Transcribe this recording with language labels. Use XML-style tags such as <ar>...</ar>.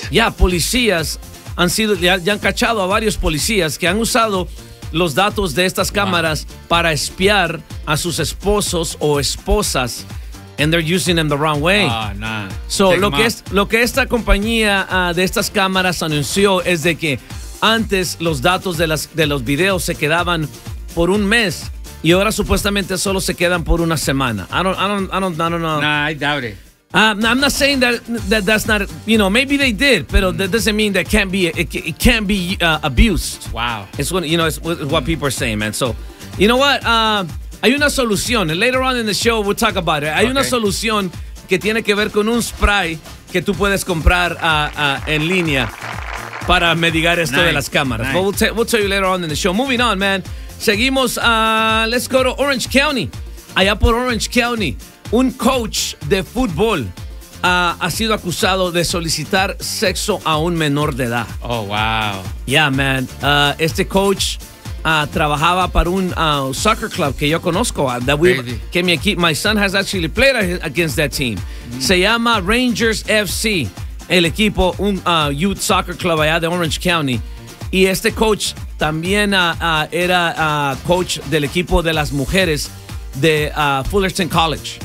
<es>Yeah, policías han sido, ya han cachado a varios policías que han usado los datos de estas cámaras para espiar a sus esposos o esposas,</es> <en>and they're using them the wrong way.</en> <es>So lo que esta compañía de estas cámaras anunció es de que antes los datos de los videos se quedaban por un mes y ahora supuestamente solo se quedan por una semana.</es> <en>I don't know. Nah, I doubt it. I'm not saying that's not, you know, maybe they did, pero that doesn't mean that it can't be abused. Wow. It's what people are saying, man. So, you know what? Hay una solución. Later on in the show, we'll talk about it.</en> <es>Hay una solución que tiene que ver con un spray que tú puedes comprar en línea para mitigar esto de las cámaras.</es> <en>Nice. But we'll tell you later on in the show. Moving on, man. Seguimos. Let's go to Orange County.</en> <es>Allá por Orange County. Un coach de fútbol ha sido acusado de solicitar sexo a un menor de edad. Oh, wow. Yeah, man. Este coach trabajaba para un soccer club que yo conozco.</es> <en>My son has actually played against that team.</en> <es>Se llama Rangers FC, el equipo, un youth soccer club allá de Orange County. Y este coach también era coach del equipo de las mujeres de Fullerton College.</es>